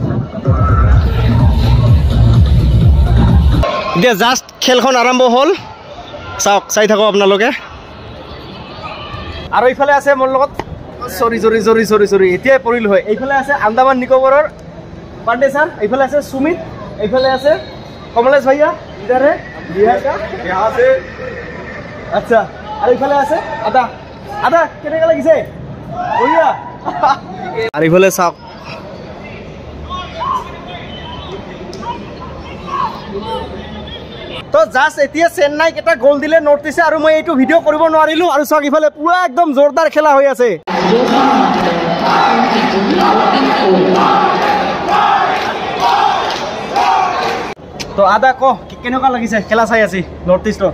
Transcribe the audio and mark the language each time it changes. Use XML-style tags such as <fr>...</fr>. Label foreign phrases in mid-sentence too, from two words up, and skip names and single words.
<as>এতিয়া জাষ্ট খেলখন আৰম্ভ হ'ল চাওক চাই থাকক আপোনালোকে আৰু ইফালে আছে মোৰ লগত সৰি এতিয়াই পৰিল হয় এইফালে আছে আন্দামান নিকোবৰৰ পাণ্ডে ছাৰ এইফালে আছে সুমিত এইফালে আছে কমলেশ ভাইয়া</as> <hi>इधर है बिहार का यहाँ से अच्छा अरे</hi> <as>इफाले আছে আদা কেনেকা লাগিছে বঢ়িয়া আৰু ইফালে চাওক তো জাস্ট এতিয়া চেন্নাই কেটা গোল দিলে নৰ্থ ইষ্টে আৰু মই এইটো ভিডিও কৰিব নোৱাৰিলো আৰু চাওক ইফালে পুৰা একদম জোৰদাৰ খেলা হৈ আছে তো আদা ক কেনেকুৱা লাগিছে খেলা চাই আছে নৰ্থ ইষ্টৰ</as>